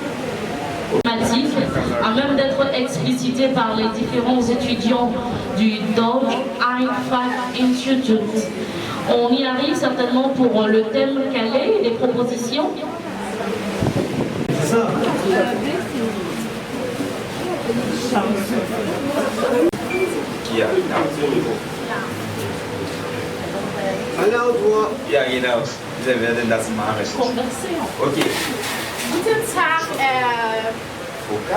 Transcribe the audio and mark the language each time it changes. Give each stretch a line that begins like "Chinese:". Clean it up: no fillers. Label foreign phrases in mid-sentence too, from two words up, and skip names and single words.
French: À même d'être explicité par les différents étudiants du Deutsche Handwerk Institut. On y arrive certainement pour le thème calé, les propositions. C'est ça.
German: Ja, genau. Wir werden das machen. Okay. Guten Tag, Foka?